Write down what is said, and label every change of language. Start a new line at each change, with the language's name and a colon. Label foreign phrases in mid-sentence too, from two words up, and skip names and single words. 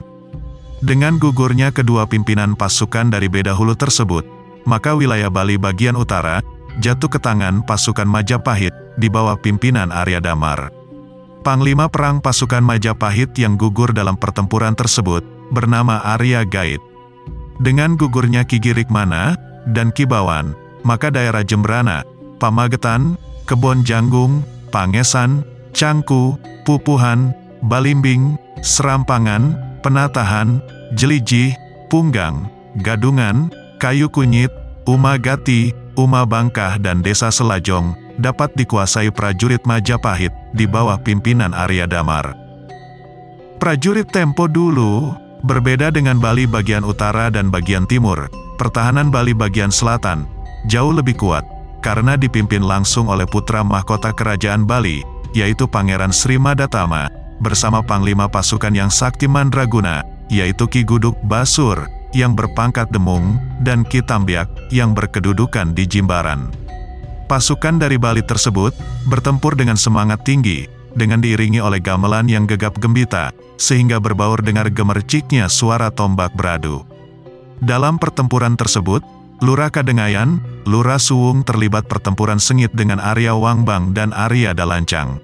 Indonesian: Dengan gugurnya kedua pimpinan pasukan dari beda hulu tersebut, maka wilayah Bali bagian utara jatuh ke tangan pasukan Majapahit di bawah pimpinan Arya Damar. Panglima perang pasukan Majapahit yang gugur dalam pertempuran tersebut bernama Arya Gait. Dengan gugurnya Ki Girikmana dan Ki Bawan, maka daerah Jembrana, Pamagetan, Kebon Janggung, Pangesan, Cangku, Pupuhan, Balimbing, Serampangan, Penatahan, Jeliji, Punggang, Gadungan, Kayu Kunyit, Umagati, Umabangkah dan Desa Selajong dapat dikuasai prajurit Majapahit di bawah pimpinan Arya Damar. Prajurit tempo dulu berbeda dengan Bali bagian utara dan bagian timur. Pertahanan Bali bagian selatan jauh lebih kuat karena dipimpin langsung oleh putra mahkota kerajaan Bali, yaitu Pangeran Sri Madatama, bersama panglima pasukan yang sakti mandraguna, yaitu Ki Guduk Basur, yang berpangkat Demung, dan Ki Tambiak, yang berkedudukan di Jimbaran. Pasukan dari Bali tersebut bertempur dengan semangat tinggi, dengan diiringi oleh gamelan yang gegap gembita, sehingga berbaur dengar gemerciknya suara tombak beradu. Dalam pertempuran tersebut, Lurah Kadengayan, Lurah Suwung terlibat pertempuran sengit dengan Arya Wangbang dan Arya Dalancang.